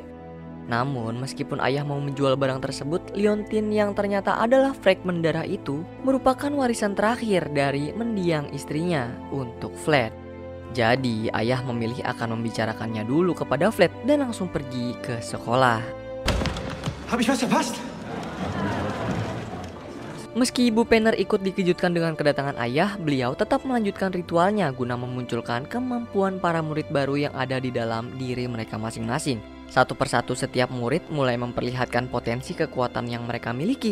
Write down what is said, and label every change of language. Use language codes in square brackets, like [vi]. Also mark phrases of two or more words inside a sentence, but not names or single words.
[id] Namun, meskipun ayah mau menjual barang tersebut, liontin yang ternyata adalah fragmen darah itu merupakan warisan terakhir dari mendiang istrinya untuk Flat. Jadi, ayah memilih akan membicarakannya dulu kepada Flat dan langsung pergi ke sekolah. [de] Hab ich was verpasst? [id] Meski Ibu Penner ikut dikejutkan dengan kedatangan ayah, beliau tetap melanjutkan ritualnya guna memunculkan kemampuan para murid baru yang ada di dalam diri mereka masing-masing. Satu persatu setiap murid mulai memperlihatkan potensi kekuatan yang mereka miliki.